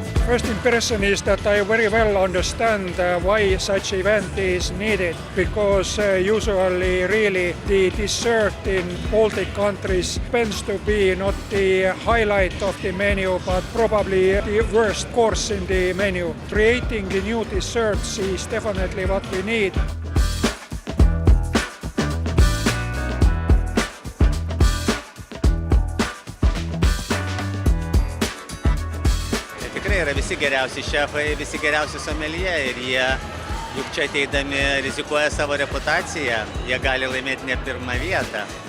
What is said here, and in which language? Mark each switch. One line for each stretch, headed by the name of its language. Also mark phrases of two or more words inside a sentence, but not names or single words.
English: First impression is that I very well understand why such event is needed, because usually really the dessert in Baltic countries tends to be not the highlight of the menu, but probably the worst course in the menu. Creating the new desserts is definitely what we need.
Lithuanian: Tikrai yra visi geriausi šefai, visi geriausi someljė ir jie juk čia ateidami rizikuoja savo reputaciją, jie gali laimėti ne pirmą vietą.